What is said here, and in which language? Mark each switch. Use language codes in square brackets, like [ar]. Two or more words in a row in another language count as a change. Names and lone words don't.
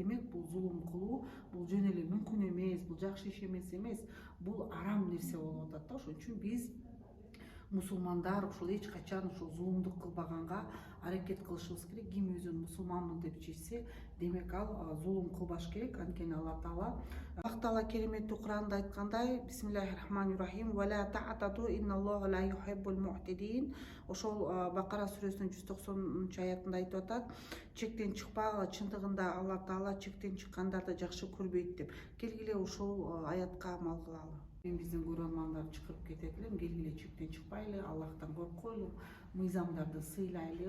[ky] Демек бул зулум кылуу бул жөн эле мүмкүн эмес, бул жакшы иш эмес, бул арам нерсе болуп атат да. Ошон үчүн биз мусулмандар ушул эч качан ушул зулумдук кылбаганга аракет кылышыбыз керек. Ким өзүн мусулманмын деп чечсе, демек ал зулум кылбаш керек. Анткени Алла Таала кереметтүү Куранда айткандай: [ar] بسم الله الرحمن الرحيم ولا تعتدوا إن الله لا يحب المعتدين. [ky] Ошол Бакара сүрөсүнүн 190-аятында айтып атат: чектен чыкпагыла, чындыгында Алла Таала чектен чыккандарды жакшы көрбөйт деп. Келгиле ушул аятка амал кылалы. Мен биздин көрөрмандар чакырып кетет элем: келгиле чектен чыкпайлы, Аллахтан коркойлу, мыйзамдарды сыйлайлы.